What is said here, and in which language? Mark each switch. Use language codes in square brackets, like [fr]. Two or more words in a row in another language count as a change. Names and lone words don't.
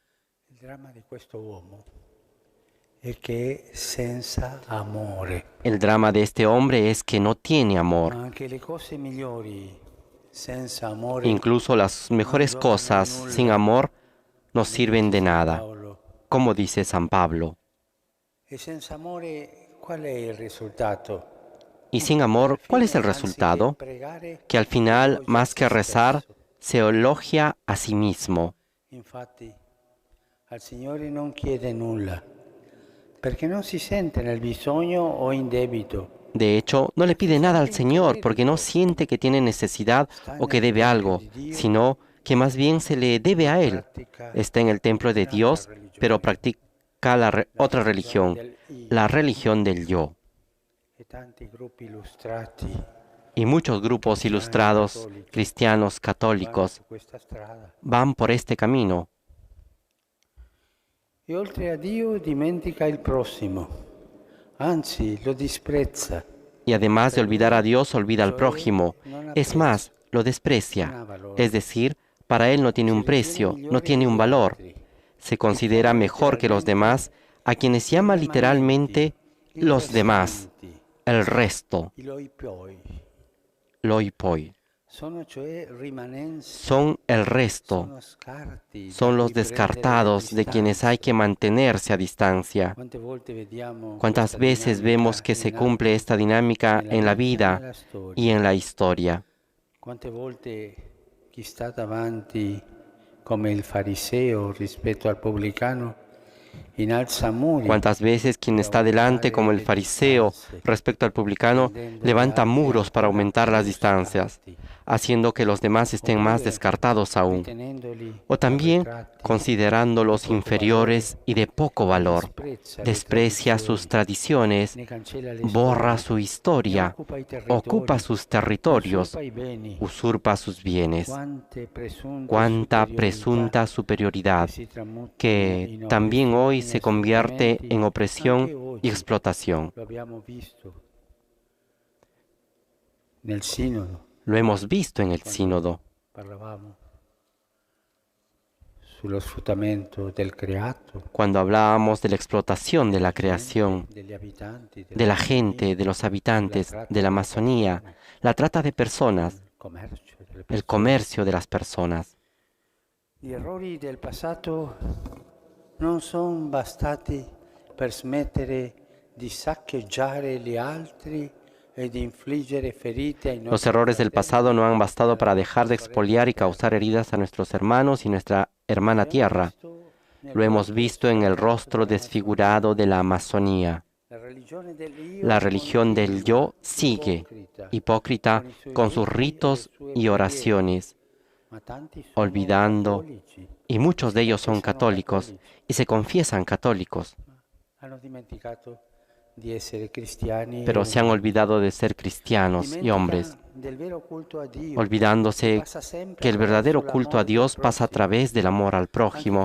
[es] El drama de este hombre es que no tiene amor. Incluso las mejores cosas sin amor no sirven de nada, como dice San Pablo. [it] E senza amore, qual è il risultato? [es] Y sin amor, ¿cuál es el resultado? Que al final, más que rezar, se elogia a sí mismo. [it] Infatti, al Signore non chiede nulla, perché non si sente nel bisogno o in debito. [es] De hecho, no le pide nada al Señor porque no siente que tiene necesidad o que debe algo, sino que más bien se le debe a Él. Está en el templo de Dios, pero practica otra religión, la religión del yo. [it] E tanti gruppi illustrati [es] Y muchos grupos ilustrados, cristianos, católicos, [it] su questa strada. [es] van por este camino. [it] E oltre a Dio dimentica il prossimo, anzi lo disprezza. [es] Y además de olvidar a Dios, olvida al prójimo. Es más, lo desprecia. Es decir, para él no tiene un precio, no tiene un valor. Se considera mejor que los demás, a quienes llama literalmente los demás, el resto, I loi poi loi poi. [it] sono cioè rimanenze, [es] Son el resto, [it] sono scarti, [es] son [it] da [es] los [it] cui prendere [es] descartados de quienes hay que mantenerse a distancia. [it] Quante volte vediamo [es] ¿Cuántas [it] questa [es] veces [it] dinamica [es] vemos que se [it] in [es] cumple esta dinámica [it] nella [es] en la [it] vita e [es] vida [it] nella storia? [es] y en la historia? [it] Quante volte chi sta davanti come il fariseo rispetto al pubblicano innalza muri, [es] ¿Cuántas veces quien está delante como el fariseo respecto al publicano levanta muros para aumentar las distancias, haciendo que los demás estén más descartados aún? [it] tenendoli [es] O también considerándolos inferiores y de poco valor, desprecia sus tradiciones, [it] ne cancella le [es] borra [it] storie, [es] su historia, ocupa sus territorios, [it] usurpa i beni. [es] usurpa sus bienes. Cuánta Cuánta presunta superioridad [it] si tramuta [es] que [it] in [es] también hoy [it] opressione [es] se [it] e [es] convierte [it] sfruttamenti, [es] en opresión [it] anche [es] y [it] oggi. [es] explotación. [it] Lo abbiamo visto nel sinodo, [es] Lo hemos visto en el sínodo, [it] parlavamo sullo sfruttamento del creato, [es] cuando hablábamos de la explotación de la creación, [it] degli abitanti, [es] de la gente, de los habitantes, de la Amazonía, la trata de personas, [it] commercio delle [es] el [it] persone. [es] comercio de las personas. [it] Gli errori del passato non sono bastati per smettere di saccheggiare gli altri e di infliggere ferite ai [es] Los [it] nostri [es] errores del [it] fratelli. [es] pasado no han bastado para dejar de expoliar y causar heridas a nuestros hermanos y nuestra hermana tierra. Lo hemos visto en el rostro desfigurado de la Amazonía. La religión del yo sigue, hipócrita, con sus ritos y oraciones, olvidando, y muchos de ellos son católicos y se confiesan católicos, pero se han olvidado de ser cristianos y hombres, olvidándose que el verdadero culto a Dios pasa a través del amor al prójimo.